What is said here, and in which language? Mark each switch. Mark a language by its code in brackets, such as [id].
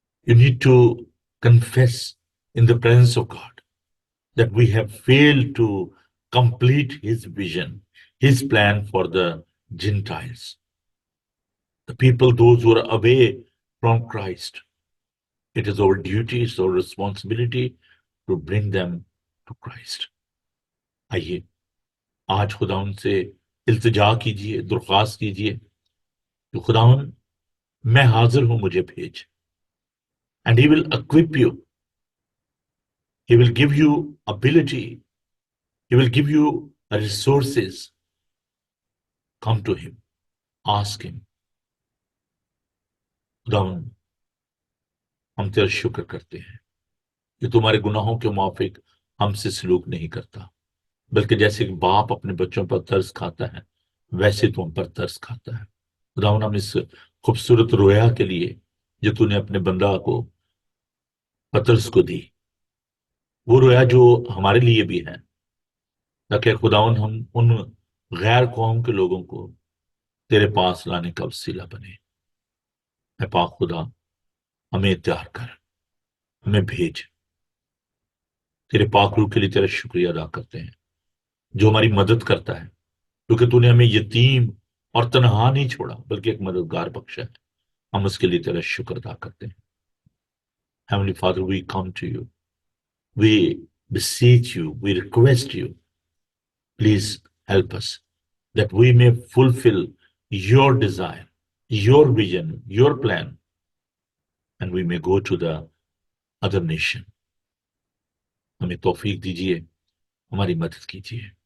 [en] You need to confess in the presence of God that we have failed to complete His vision, His plan for the Gentiles, the people, those who are away from Christ. It is our duty, it's our responsibility to bring them to Christ۔ [ur] آئیے آج خداون سے التجا کیجئے، درخواست کیجئے کہ خداون میں حاضر ہوں، مجھے بھیج۔ [en] And He will equip you. He will give you ability. He will give you resources. Come to Him. Ask Him۔ [ur] خداون ہم تیرا شکر کرتے ہیں کہ تمہارے گناہوں کے موافق ہم سے سلوک نہیں کرتا، بلکہ جیسے کہ باپ اپنے بچوں پر ترس کھاتا ہے، ویسے تو ہم پر ترس کھاتا ہے۔ خداون ہم اس خوبصورت رویا کے لیے جو تو نے اپنے بندہ کو، پطرس کو دی، وہ رویا جو ہمارے لیے بھی ہے، تاکہ خداون ہم ان غیر قوم کے لوگوں کو تیرے پاس لانے کا وسیلہ بنے۔ اے پاک خدا، ہمیں تیار کر، ہمیں بھیج۔ تیرے پاک روح کے لیے تیرا شکریہ ادا کرتے ہیں جو ہماری مدد کرتا ہے، کیونکہ تو نے ہمیں یتیم اور تنہا نہیں چھوڑا بلکہ ایک مددگار بخشا ہے۔ ہم اس کے لیے تیرا شکر ادا کرتے ہیں۔ [en] Heavenly Father, we come to you. We beseech you, we request you, please help us that we may fulfill your desire, your vision, your plan, and we may go to the other nation۔ [ur] ہمیں توفیق دیجیے، ہماری مدد کیجیے۔